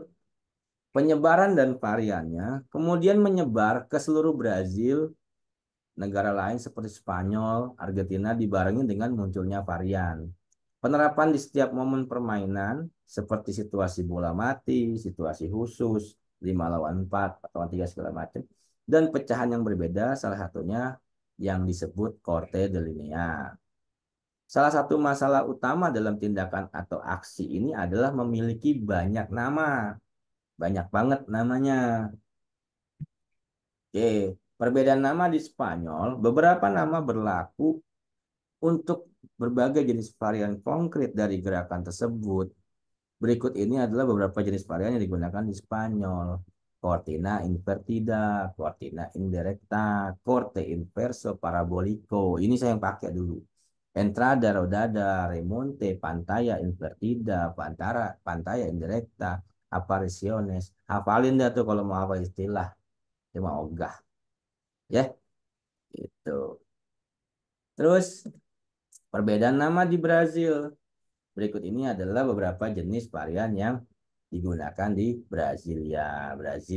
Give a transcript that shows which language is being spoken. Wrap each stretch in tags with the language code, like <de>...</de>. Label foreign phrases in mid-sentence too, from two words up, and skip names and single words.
<id>Penyebaran dan variannya kemudian menyebar ke seluruh Brazil, negara lain seperti Spanyol, Argentina dibarengi dengan munculnya varian. Penerapan di setiap momen permainan seperti situasi bola mati, situasi khusus, 5 lawan 4, 4 lawan 3 segala macam, dan pecahan yang berbeda salah satunya yang disebut</id> <es>corte de linea.</es> <id>Salah satu masalah utama dalam tindakan atau aksi ini adalah memiliki banyak nama. Banyak banget namanya. Oke, perbedaan nama di Spanyol, beberapa nama berlaku untuk berbagai jenis varian konkret dari gerakan tersebut. Berikut ini adalah beberapa jenis varian yang digunakan di Spanyol.</id> <es>cortina invertida, cortina indirecta, corte inverso parabolico.</es> <id>Ini saya yang pakai dulu.</id> <es>Entrada rodada, remonte, pantalla invertida, pantalla indirecta, apariciones.</es> <id>Hafalin dah tuh kalau mau hafal istilah. Cuma ogah. Ya, itu. Terus perbedaan nama di Brazil. Berikut ini adalah beberapa jenis varian yang digunakan di Brasilia, Brazil.</id>